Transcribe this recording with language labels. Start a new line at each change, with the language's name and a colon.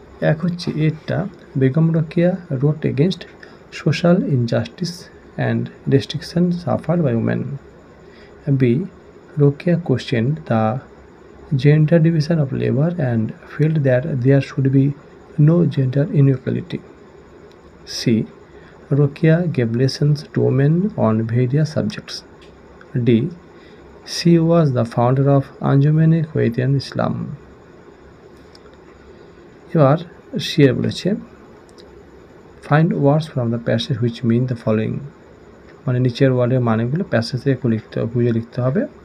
Bangla: এক হচ্ছে এটা
English: Begum Rokeya wrote against social injustice and restriction suffered by women. B Rokeya question the gender division of labour and field that there should be no gender inequality. C Rokeya gave lessons to women on various subjects. D she was the founder of Anjumane Khawateen Islam.
Bangla: এবার C এর বলেছে
English: find words from the passage which mean the following,
Bangla: মানে নিচের ওয়ার্ডের মানেগুলো passage থেকে খুঁজে লিখতে হবে।